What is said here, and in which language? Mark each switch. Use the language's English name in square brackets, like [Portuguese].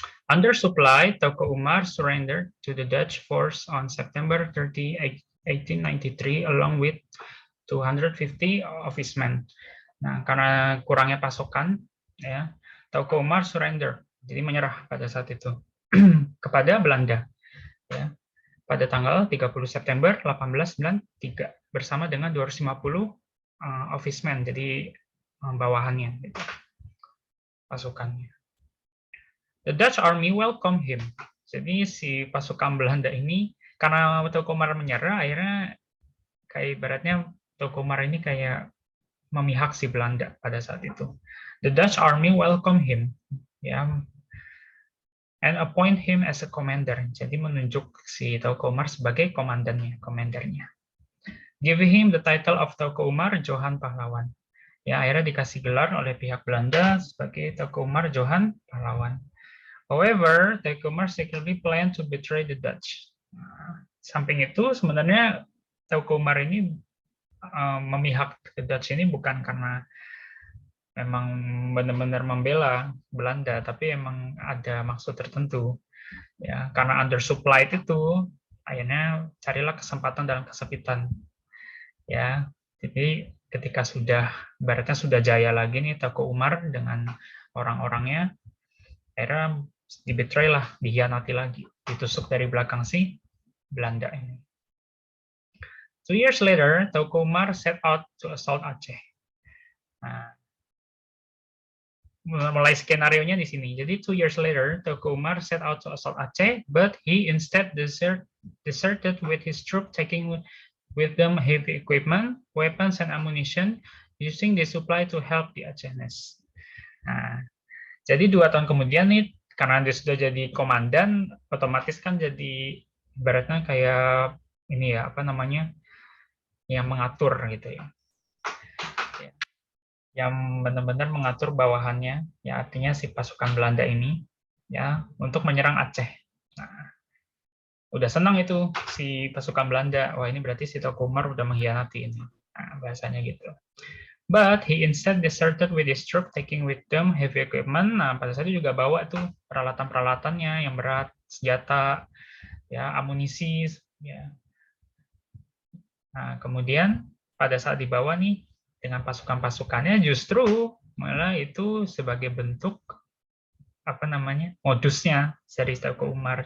[English] Under supply, Teuku Umar surrendered to the Dutch force on September 30, 1893, along with 250 of his men. [Indonesian] Nah, karena kurangnya pasokan, ya, Teuku Umar surrender, jadi menyerah pada saat itu kepada Belanda, ya, pada tanggal 30 September 1893 bersama dengan [English] 250 of his men, [Indonesian] jadi bawahannya, gitu, pasukannya. [English] The Dutch army welcome him. [Indonesian] Jadi si pasukan Belanda ini, karena Teuku Umar menyerah, akhirnya kayak ibaratnya Teuku Umar ini kayak memihak si Belanda pada saat itu. [English] The Dutch army welcome him, ya, and appoint him as a commander. [Indonesian] Jadi menunjuk si Teuku Umar sebagai komandannya. [English] Give him the title of Teuku Umar Johan Pahlawan. [Indonesian] Ya, akhirnya dikasih gelar oleh pihak Belanda sebagai Teuku Umar Johan Pahlawan. [English] However, Teuku Umar secretly planned to betray the Dutch. [Indonesian] Samping itu, sebenarnya Teuku Umar ini memihak ke Dutch ini bukan karena memang benar-benar membela Belanda, tapi emang ada maksud tertentu. Ya, karena undersupply itu, akhirnya carilah kesempatan dalam kesempitan. Ya, jadi ketika ibaratnya sudah jaya lagi nih Teuku Umar dengan orang-orangnya, akhirnya dibetray lah, dihianati lagi, ditusuk dari belakang si Belanda ini. [English] 2 years later, Teuku Umar set out to assault Aceh. [Indonesian] Nah, mulai skenario-nya di sini. [English] Jadi 2 years later, Teuku Umar set out to assault Aceh, but he instead deserted with his troop, taking with them heavy equipment, weapons, and ammunition, using the supply to help the Acehnese. [Indonesian] Nah, jadi 2 tahun kemudian nih, karena dia sudah jadi komandan, otomatis kan jadi ibaratnya kayak ini, ya, yang mengatur gitu, ya, yang benar-benar mengatur bawahannya, ya, artinya si pasukan Belanda ini, ya, untuk menyerang Aceh. Nah, udah senang itu si pasukan Belanda, wah ini berarti si Teuku Umar udah mengkhianati ini. bahasanya gitu. [English] But he instead deserted with his troop, taking with them heavy equipment. [Indonesian] Nah, pada saat itu juga bawa tuh peralatan-peralatannya yang berat, senjata, ya, amunisi, ya. Nah, kemudian pada saat dibawa nih dengan pasukan-pasukannya, justru malah itu sebagai bentuk apa namanya modusnya dari Teuku Umar.